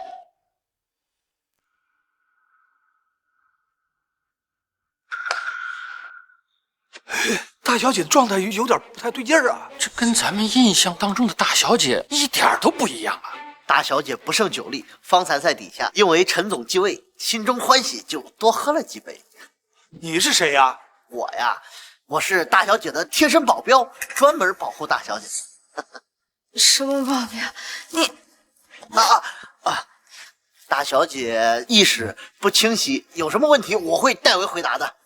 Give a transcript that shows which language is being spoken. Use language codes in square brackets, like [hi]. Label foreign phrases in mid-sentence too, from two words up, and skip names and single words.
[zh] 大小姐的狀態有點不太對勁兒啊！這跟咱們印象當中的大小姐一點都不一樣啊！大小姐不勝酒力，方才在底下因為陳總繼位，心中歡喜，就多喝了幾杯。你是誰呀？我呀，我是大小姐的貼身保鏢，專門保護大小姐。什麼保鏢？你大小姐意识不清晰，有什么问题我会代为回答的。